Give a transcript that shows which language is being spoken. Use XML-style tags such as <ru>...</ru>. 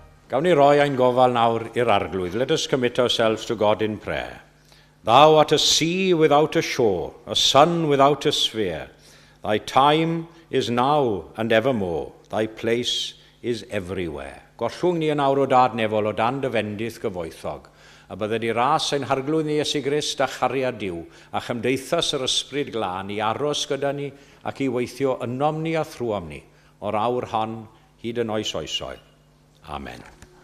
<cy>Gawn ni roi ein gofal nawr i'r arglwydd.</cy> <en>Let us commit ourselves to God in prayer. Thou art a sea without a shore, a sun without a sphere. Thy time is now and evermore. Thy place is everywhere.</en> <cy>Gollwng ni yn awr o dad nefol o dan dy fendith gyfoethog, a bydde di ras ein harglwydd ni Iesu Grist a chariad Duw, a chymdeithas yr ysbryd glân i aros gyda ni ac i weithio ynom ni a thrwom ni, o'r awr hon hyd yn oes oesoedd. Amen.</cy>